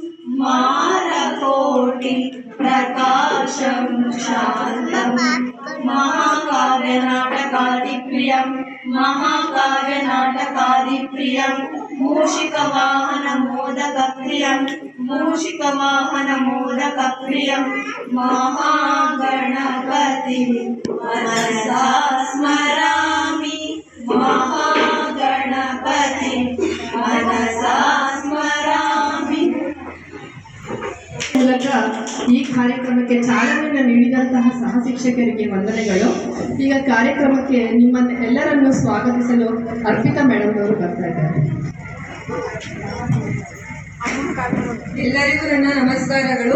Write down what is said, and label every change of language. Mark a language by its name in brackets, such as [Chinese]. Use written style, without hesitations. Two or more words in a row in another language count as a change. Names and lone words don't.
[Sanskrit] मारकोटि प्रकाशं शान्तं महाकाव्यनाटकादिप्रियं महाकाव्यनाटकादिप्रियं मूषिकवाहनमोदकप्रियं महागणपतिं मनसा स्मरामि महागणपतिं मनसा स्मरामि. [Kannada] ಮೂಲಕ ಈ ಕಾರ್ಯಕ್ರಮಕ್ಕೆ ಚಾಲನೆಯನ್ನು ನೀಡಿದಂತಹ ಸಹ ಶಿಕ್ಷಕರಿಗೆ ವಂದನೆಗಳು. ಈಗ ಕಾರ್ಯಕ್ರಮಕ್ಕೆ ನಿಮ್ಮನ್ನ ಎಲ್ಲರನ್ನು ಸ್ವಾಗತಿಸಲು ಅರ್ಪಿತಾ ಮೇಡಮ್ ಅವರು ಬರ್ತಾ ಇದ್ದಾರೆ. ಎಲ್ಲರಿಗೂ ನನ್ನ ನಮಸ್ಕಾರಗಳು.